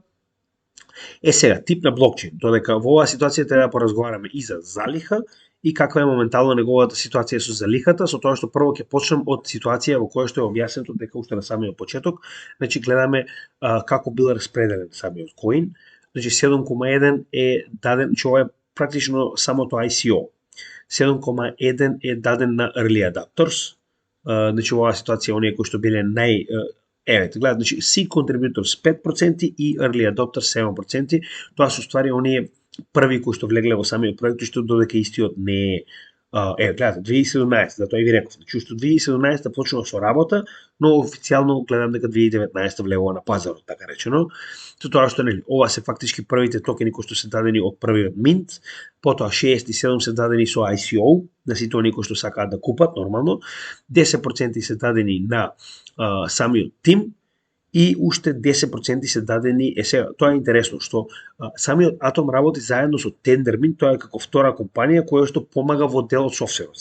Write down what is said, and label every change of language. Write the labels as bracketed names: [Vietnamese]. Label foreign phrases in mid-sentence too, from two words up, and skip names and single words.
[Macedonian] Сега, тип на блокчейн, додека во оваа ситуација треба да поразговараме и за залиха, и каква е моментално неговата ситуација со залихата, со тоа што прво ќе почнем од ситуација во која што е објаснето дека уште на самиот почеток, значи гледаме како бил распределен самиот коин, значи 7,1 е даден, че ова е практично самото ICO. 7,1 е даден на [English] early adapters, [Macedonian] значи во оваа ситуација оние кои што биле гледат, значи [English] seed contributors [Macedonian] 5% и early adopters 7%, тоа се ствари оние први кои што влегле во самиот проект, што додека истиот не е гледате, 2017, да тоа и ви реков, значи што 2017 почнува со работа, но официјално гледам дека 2019 влегува на пазарот, така речено. Со тоа што нели, ова се фактички првите токени кои што се дадени од првиот минт, потоа 6 и 7 се дадени со ICO, на сите оние кои што сакаат да купат нормално, 10% се дадени на самиот тим, и уште 10% се дадени, сега, тоа е интересно, што самиот Атом работи заедно со Tendermint, тоа е како втора компанија која што помага во дел од софтверот.